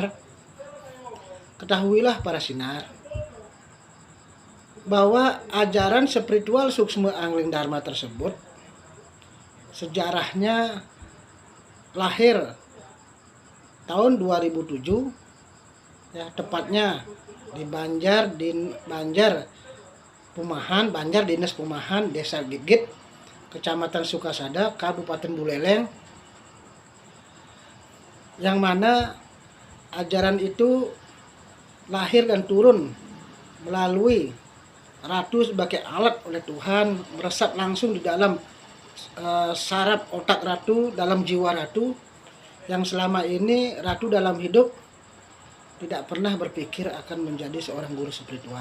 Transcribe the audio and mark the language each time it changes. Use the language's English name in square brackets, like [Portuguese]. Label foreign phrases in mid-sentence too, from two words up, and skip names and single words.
[Indonesian] Ketahuilah para sinar bahwa ajaran spiritual Suksma Angling Dharma tersebut sejarahnya lahir tahun 2007, ya, tepatnya di Banjar Dinas Pumahan, Desa Gigit, Kecamatan Sukasada, Kabupaten Buleleng, yang mana ajaran itu lahir dan turun melalui ratu sebagai alat oleh Tuhan, meresap langsung di dalam saraf otak ratu, dalam jiwa ratu, yang selama ini ratu dalam hidup tidak pernah berpikir akan menjadi seorang guru spiritual.